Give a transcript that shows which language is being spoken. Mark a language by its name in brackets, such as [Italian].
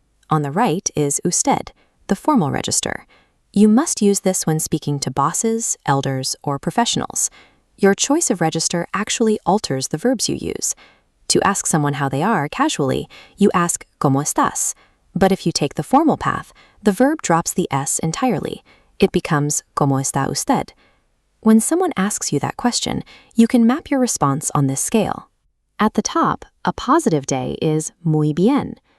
[English] On the right is usted, the formal register. You must use this when speaking to bosses, elders, or professionals. Your choice of register actually alters the verbs you use. To ask someone how they are casually, you ask [Spanish] ¿Cómo estás? [English] But if you take the formal path, the verb drops the S entirely. It becomes [Spanish] ¿Cómo está usted? [English] When someone asks you that question, you can map your response on this scale. At the top, a positive day is [Spanish] muy bien.